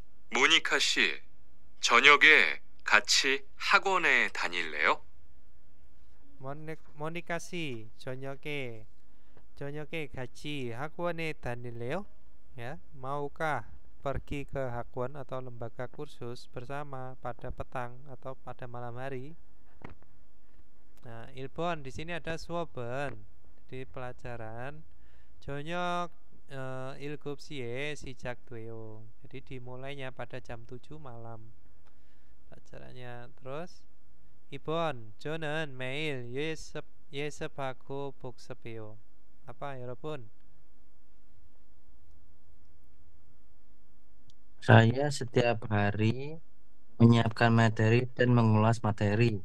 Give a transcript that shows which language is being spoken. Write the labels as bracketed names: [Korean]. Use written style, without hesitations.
[Korean] 모니카 씨, 저녁에 같이 학원에 다닐래요? 모니카 씨, 저녁에 같이 학원에 다닐래요? [Indonesian] Ya, maukah pergi ke hakwan atau lembaga kursus bersama pada petang atau pada malam hari? Nah, 1번 di sini ada 수업은 di pelajaran 저녁 7시에 시작돼요. Jadi dimulainya pada jam 7 malam pelajarannya. [Korean] Terus 2번 저는 매일 예습하고 복습해요. [Indonesian] Apa 여러분? Saya setiap hari menyiapkan materi dan mengulas materi.